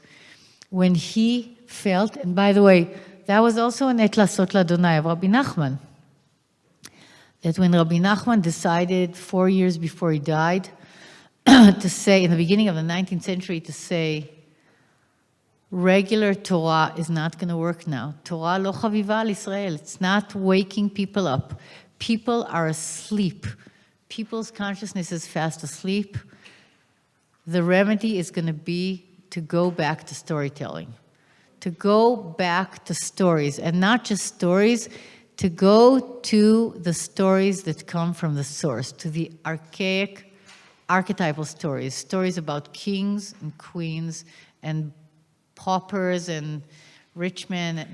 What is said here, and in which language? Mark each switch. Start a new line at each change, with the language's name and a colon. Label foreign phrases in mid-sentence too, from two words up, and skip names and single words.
English: When he felt, and by the way, that was also an
Hebrew: עת לעשות לה
English: of Rabbi Nachman. That when Rabbi Nachman decided 4 years before he died to say, in the beginning of the 19th century, to say, regular Torah is not going to work now.
Hebrew: תורה לא חביבה על ישראל.
English: It's not waking people up. People are asleep. People's consciousness is fast asleep. The remedy is going to be to go back to storytelling, to go back to stories, and not just stories, to go to the stories that come from the source, to the archaic, archetypal stories about kings and queens and paupers and rich men.